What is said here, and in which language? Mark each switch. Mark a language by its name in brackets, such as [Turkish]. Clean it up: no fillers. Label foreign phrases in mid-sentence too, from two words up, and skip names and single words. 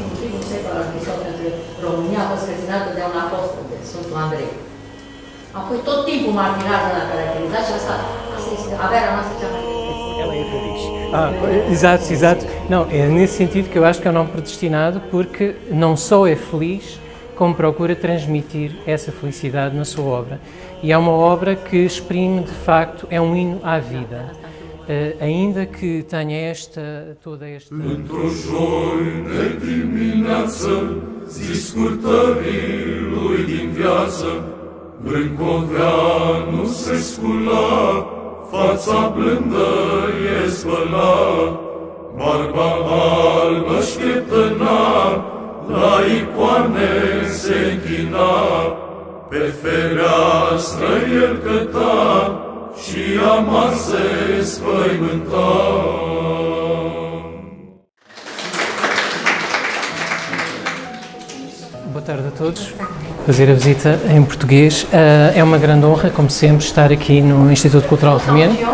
[Romanian] ultimul secol al între România a fost reținată de un apostol, de Sfântul Andrei. Apoi tot timpul martirează la caracterizat și asta este averea noastră cea mai [Portuguese] Ela é feliz. Exato, exato. Não, é nesse sentido que eu acho que é um nome predestinado, porque não só é feliz, como procura transmitir essa felicidade na sua obra. E é uma obra que exprime, de facto, é um hino à vida. Ainda que tenha toda esta... [Romanian] Într-o joi de dimineață, zi scurtării lui din viață, Brâncoveanu se scula, fața blândă e spăla, barba albă șchietăna, la icoane se închina, pe fereastră el căta și amar se spăimânta. [Portuguese] Boa tarde a todos. Fazer a visita em português. É uma grande honra, como sempre, estar aqui no Instituto Cultural Romeno.